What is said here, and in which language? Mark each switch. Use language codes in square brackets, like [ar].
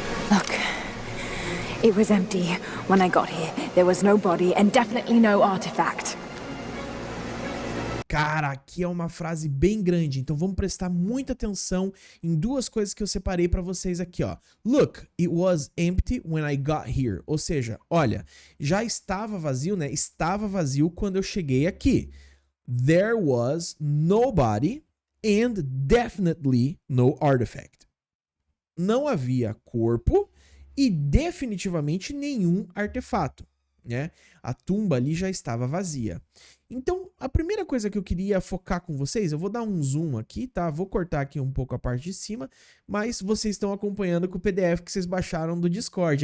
[en] Look, it was empty when I got here. There was no body and definitely no artifact. [pt] Cara, aqui é uma frase bem grande, então vamos prestar muita atenção em duas coisas que eu separei pra vocês aqui, ó. [en] Look, it was empty when I got here. [pt] Ou seja, olha, já estava vazio, né? Estava vazio quando eu cheguei aqui. [en] There was nobody and definitely no artifact. [pt] Não havia corpo e definitivamente nenhum artefato, né? A tumba ali já estava vazia. Então, a primeira coisa que eu queria focar com vocês, eu vou dar um zoom aqui, tá? Vou cortar aqui um pouco a parte de cima, mas vocês estão acompanhando com o PDF que vocês baixaram do Discord.